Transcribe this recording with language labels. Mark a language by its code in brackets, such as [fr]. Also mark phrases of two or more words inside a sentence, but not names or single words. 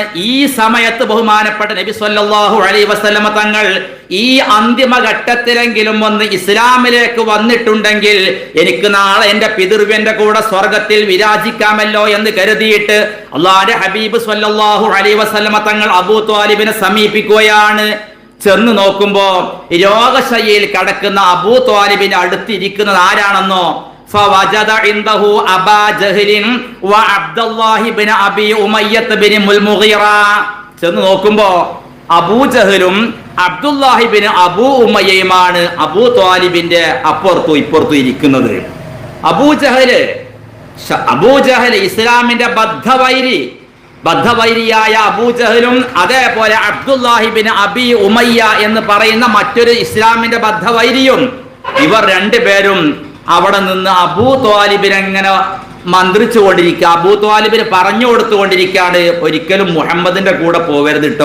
[ml] ഈ സമയത്ത് ബഹുമാനപ്പെട്ട നബി [ar] صلى الله عليه وسلم [ml] തങ്ങൾ ഈ അന്തിമ ഘട്ടത്തിലെങ്കിലും ഒന്ന് ഇസ്ലാമിലേക്ക് വന്നിട്ടുണ്ടെങ്കിൽ എനിക്ക് നാളെ എന്റെ പിതൃവ്യന്റെ കൂടെ സ്വർഗത്തിൽ വിരാജിക്കാമല്ലോ എന്ന് കരുതിയിട്ട് അല്ലാഹുവിന്റെ ഹബീബ് [ar] صلى الله عليه وسلم [ml] തങ്ങൾ അബൂ ത്വാലിബിനെ സമീപിക്കുകയാണ്. ചെന്ന് നോക്കുമ്പോ രോഗശയ്യയിൽ കിടക്കുന്ന അബൂ ത്വാലിബിന്റെ അടുത്തിരിക്കുന്നത് ആരാണെന്നോ? [ar] فوجد عنده أبا جهل وعبد الله بن أبي أمية بن المغيرة. [ml] ചെന്ന് നോക്കുമ്പോ അബൂജഹലും അബ്ദുല്ലാഹിബിൻ അബൂ ഉമയ്യയുമാണ് അബൂ ത്വാലിബിന്റെ അപ്പുറത്തും ഇപ്പുറത്തും ഇരിക്കുന്നത്. അബൂജഹൽ ഇസ്ലാമിന്റെ ബദ്ധവൈരിയായ അബൂജഹലും അതേപോലെ അബ്ദുല്ലാഹിബിൻ അബി ഉമയ്യ എന്ന് പറയുന്ന മറ്റൊരു ഇസ്ലാമിന്റെ ബദ്ധവൈരിയും, ഇവർ രണ്ടുപേരും അവിടെ നിന്ന് അബൂ ത്വാലിബിനെ എങ്ങനെ മന്ത്രിച്ചു കൊണ്ടിരിക്കുക, അബൂ ത്വാലിബിന് പറഞ്ഞു കൊടുത്തുകൊണ്ടിരിക്കുകയാണ്, ഒരിക്കലും മുഹമ്മദിന്റെ കൂടെ പോവരുത് ട്ടോ.